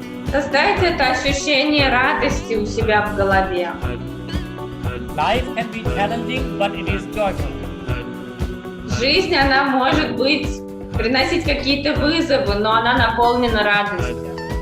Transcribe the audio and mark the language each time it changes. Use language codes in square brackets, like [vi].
[ru] Создайте это ощущение радости у себя в голове. [en] Life can be challenging, but it is joyful. [ru] Жизнь, она может быть, приносить какие-то вызовы, но она наполнена радостью.